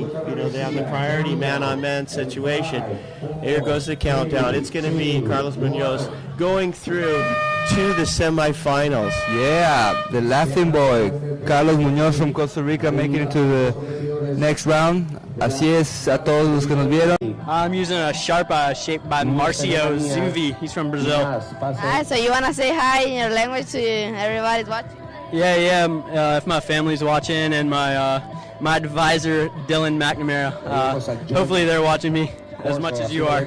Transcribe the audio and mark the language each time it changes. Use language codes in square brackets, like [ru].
[en] You know, they have the priority man-on-man situation. Here goes the countdown. It's going to be Carlos Munoz going through to the semifinals. Yeah, the laughing boy, Carlos Muñoz from Costa Rica, making it to the next round. [es] Así es a todos los que nos vieron. [en] I'm using a sharp shaped by Marcio Zuvi. He's from Brazil. So you want to say hi in your language to everybody watching? Yeah. If my family's watching and my advisor Dylan McNamara, hopefully they're watching me as much as you are.